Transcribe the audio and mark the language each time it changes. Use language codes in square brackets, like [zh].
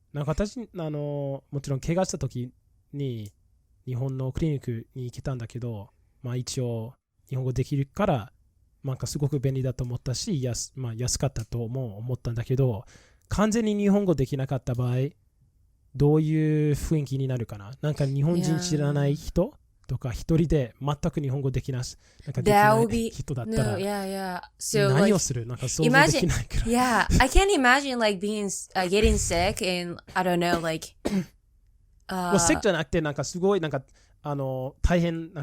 [ja] なんか私もちろん怪我した時に日本のクリニックに来たんだけど、まあ一応日本語できるからなんかすごく便利だと思ったし、安かったとも思ったんだけど、完全に日本語できなかった場合どういう雰囲気になるかな。なんか日本人知らない人とか一人で全く日本語できない人だったら何をするなんか想像できないから。 [en] I can't imagine like getting sick and I don't know like [ja] sick じゃなくてなんかすごいなんか大変な